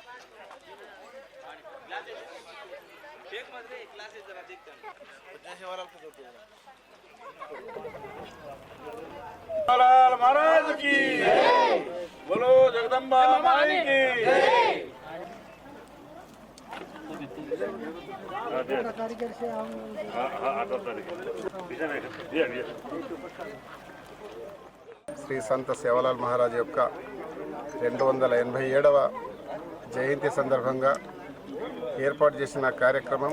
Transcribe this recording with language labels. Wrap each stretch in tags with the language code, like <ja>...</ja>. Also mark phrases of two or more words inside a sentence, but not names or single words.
<hi>सेवालाल महाराज की जय, बोलो जगदंबा माई की जय।</hi> <te>శ్రీ సంత సేవలాల్ మహారాజ్ యొక్క 287వ జయంతి సందర్భంగా ఏర్పాటు చేసిన కార్యక్రమం।</te>